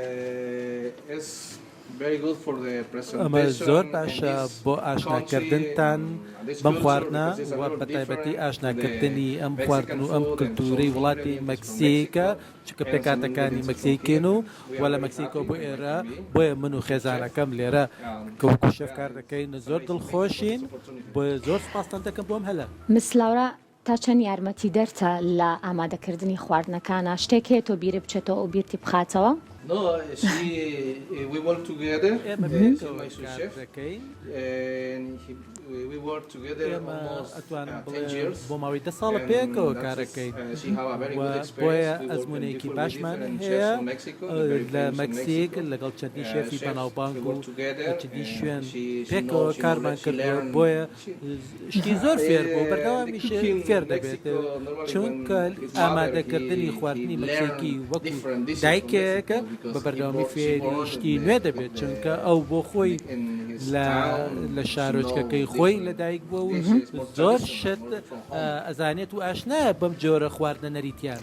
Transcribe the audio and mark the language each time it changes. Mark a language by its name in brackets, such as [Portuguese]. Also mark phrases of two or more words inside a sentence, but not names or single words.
[Central Kurdish] ئەمە زۆر باشە بۆ ئاشناکردنتان بەم خواردنە و بە تایبەتی ئاشناکردنی ئەم خواردن و ئەم کلتوری وڵاتی مەکسیکە چکە پێکاتەکانی مەکسیکن و وە لە مەکسیکۆ بۆ ئێرە بۆیە من و خێزانەکەم لێرە کەوەکو شێفکار دەکەین زۆر دڵخۆشین بۆ زۆر سپاسان دەکەم بۆم هەلە. مس لاورا تا چەند یارمەتی دەرتە لە ئامادەکردنی خواردنەکانە شتێک هەیە تۆ بیرە بچێتەوە و بیرتی بخاتەوە؟ [English] No, we work together. My sous-chef, and we work together almost 10 years. [Central Kurdish] بۆ ماوەی 10 ساڵە پێکەوە کارەکەین بۆیە ئەزمونێکی باشمان هەیە لە مەکسیک لەگەڵ چەندی شێفی بەناوبانگ و چەندی شوێن پێکەوە کارمان کردەوە بۆیە شتی زۆر فێر بوو بەردەوامیش فێر دەبێت چونکە ئامادەکردنی خواردنی مەکسیکی وەکو دایکێکە بە بەردەوامی فێری شتی نوێ دەبێت چونکە ئەو بۆ خۆی لە شارۆچکەکەی خۆی لەدایک بووە و زۆر شت ئەزانێت و ئاشنایە بەم جۆرە خواردنە نەریتیانە.